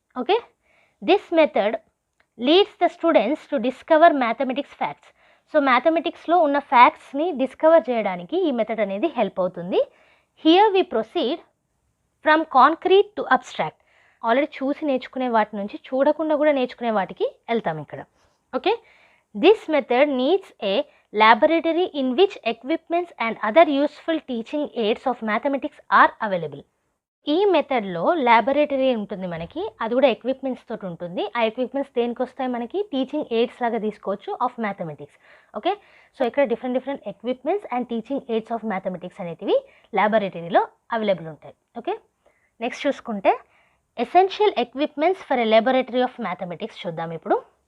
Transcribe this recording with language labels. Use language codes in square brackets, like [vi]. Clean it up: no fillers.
[en] Okay, this method leads the students to discover mathematics facts. [te] So మ్యాథమెటిక్స్లో ఉన్న ఫ్యాక్ట్స్ని discover చేయడానికి ఈ method అనేది help అవుతుంది. [en] Here we proceed from concrete to abstract. [te] Already చూసి నేర్చుకునే వాటి నుంచి చూడకుండా కూడా నేర్చుకునే వాటికి వెళ్తాం ఇక్కడ. [en] Okay, this method needs a laboratory in which equipments and other useful teaching aids of mathematics are available. [te] ఈ మెథడ్లో ల్యాబొరేటరీ ఉంటుంది మనకి, అది కూడా ఎక్విప్మెంట్స్ తోటి ఉంటుంది. ఆ ఎక్విప్మెంట్స్ దేనికి వస్తాయి మనకి? టీచింగ్ ఎయిడ్స్ లాగా తీసుకోవచ్చు ఆఫ్ మ్యాథమెటిక్స్. ఓకే, సో ఇక్కడ different equipments and teaching AIDS of mathematics అనేటివి ల్యాబొరేటరీలో అవైలబుల్ ఉంటాయి. [en] okay, next చూసుకుంటే essential equipments for a laboratory of mathematics [te] చూద్దాం ఇప్పుడు.